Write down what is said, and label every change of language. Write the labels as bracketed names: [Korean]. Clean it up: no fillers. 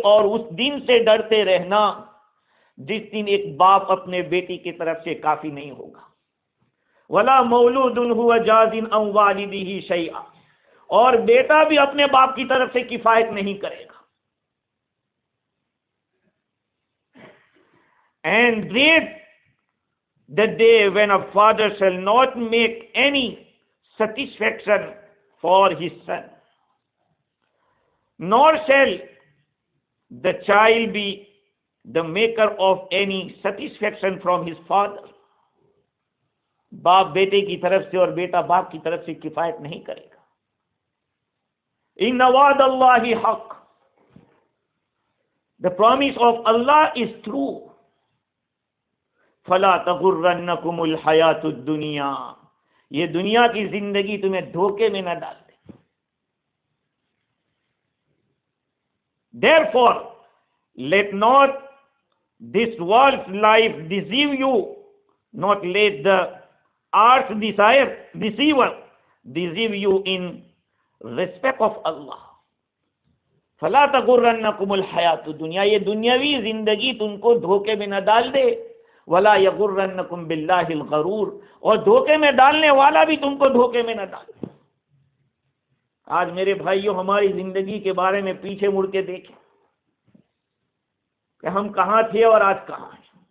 [Urdu] اور اس دن سے ڈرتے رہنا جس دن ایک باپ اپنے بیٹی کی طرف سے کافی نہیں ہوگا. [Arabic] ولا مولود هو جاز عن والدہ شیئا. [Urdu] اور بیٹا بھی اپنے باپ کی طرف سے کفایت نہیں کرے گا. [English] And dread the day when a father shall not make any satisfaction for his son, nor shall the child be the maker of any satisfaction from his father. [Urdu] باپ بیٹے کی طرف سے اور بیٹا باپ کی طرف سے کفایت نہیں کرے گا. [Arabic] ان وعد اللہ حق. [English] The promise of Allah is true. [Arabic] فلا تغرنکم الحیات الدنیا. [Urdu] یہ دنیا کی زندگی تمہیں دھوکے میں نہ ڈال دے. [English] Therefore, let not this world's life deceive you. Not let the earth's deceiver deceive you in respect of Allah. [Arabic] فلا تغرنکم الحیات الدنیا. [Urdu] یہ دنیاوی زندگی تم کو دھوکے میں نہ ڈال دے. [Arabic] ولا یغرنکم باللہ الغرور. [Urdu] اور دھوکے میں ڈالنے والا بھی تم کو دھوکے میں نہ ڈال دے. آج میرے بھائیوں، ہماری زندگی کے بارے میں پیچھے مڑ کے دیکھیں کہ ہم کہاں تھے اور آج کہاں ہیں.